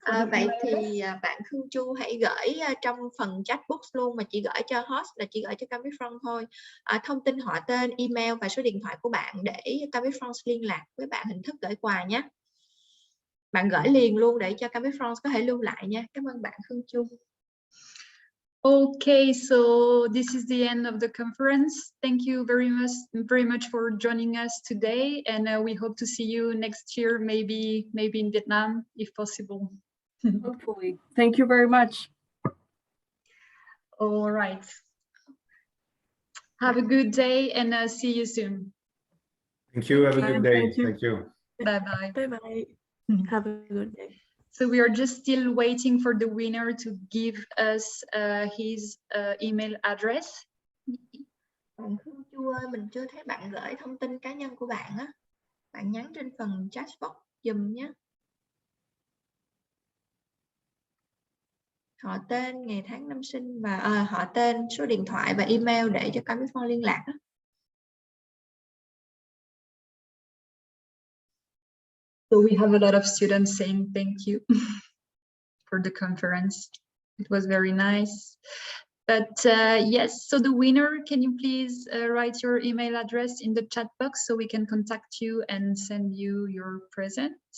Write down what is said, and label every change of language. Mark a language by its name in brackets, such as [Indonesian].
[Vietnamese] vậy thì bạn Khương Chu hãy gửi trong phần chat box luôn, mà chị gửi cho host là chị gửi cho Campus France thôi. Thông tin họ tên, email và số điện thoại của bạn để Campus France liên lạc với bạn hình thức gửi quà nhé. Bạn gửi liền luôn để cho Campus France có thể lưu lại nha. Cảm ơn bạn Khương Chu. [English] Okay, so this is the end of the conference. Thank you very much for joining us today, and we hope to see you next year, maybe in Vietnam, if possible. Hopefully. Thank you very much. All right. Have a good day, and see you soon. Thank you. Have a good day. Thank you. Bye-bye. Bye-bye. Have a good day. So we are just still waiting for the winner to give us his email address. [Vietnamese] Bạn Khương Chu ơi, mình chưa thấy bạn gửi thông tin cá nhân của bạn á. Bạn nhắn trên phần chat box giùm nhé. Họ tên, ngày tháng năm sinh và họ tên, số điện thoại và email để cho Campus France liên lạc á. [English] So we have a lot of students saying thank you for the conference. It was very nice. But yes, so the winner, can you please write your email address in the chat box so we can contact you and send you your present?